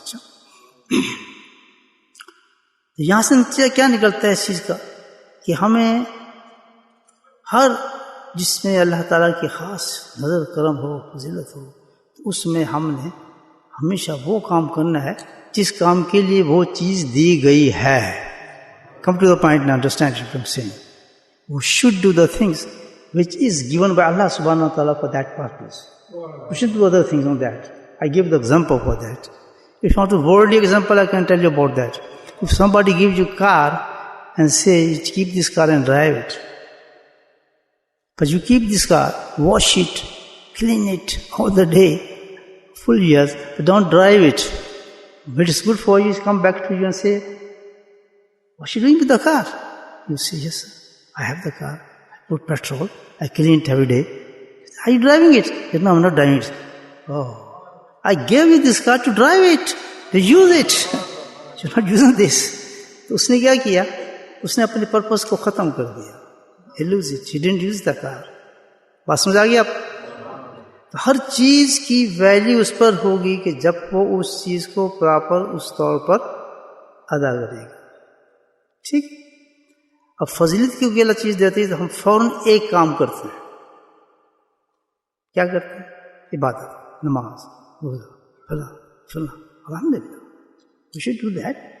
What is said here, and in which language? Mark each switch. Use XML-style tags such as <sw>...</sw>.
<ur>اچھا، یہاں سے نتیجہ کیا نکلتا ہے اس چیز کا کہ ہمیں ہر جس میں اللہ تعالیٰ کی خاص نظر کرم ہو، فضیلت ہو، تو اس میں ہم نے ہمیشہ وہ کام کرنا ہے جس کام کے لیے وہ چیز دی گئی ہے.</ur> <en>Come to the point now, understand what I'm saying. We should do the things which is given by Allah subhanahu wa ta'ala for that purpose. We should do other things on that. I give the example for that. If you want a worldly example, I can tell you about that. If somebody gives you a car and says, keep this car and drive it. But you keep this car, wash it, clean it all the day, full years, but don't drive it. But it's good for you, come back to you and say, what are you doing with the car? You say, yes, sir, I have the car. I put petrol, I clean it every day. Are you driving it? He said, no, I'm not driving it. Oh, I gave you this car to drive it, to use it. You're not using this.</en> <ur>تو اس نے کیا کیا؟ اس نے اپنے purpose کو ختم کر دیا.</ur> <en>He lose it. He didn't use the car.</en> <ur>بات سمجھ آ گئی آپ؟ تو ہر چیز کی ویلیو اس پر ہوگی کہ جب وہ اس چیز کو پراپر اس طور پر ادا کرے گا. ٹھیک. اب فضیلت کی کوئی اللہ چیز دیتی ہے تو ہم فوراً ایک کام کرتے ہیں. کیا کرتے ہیں؟ عبادت، نماز، روزہ، فلاں فلاں.</ur> <en>الحمدللہ we should do that.</en>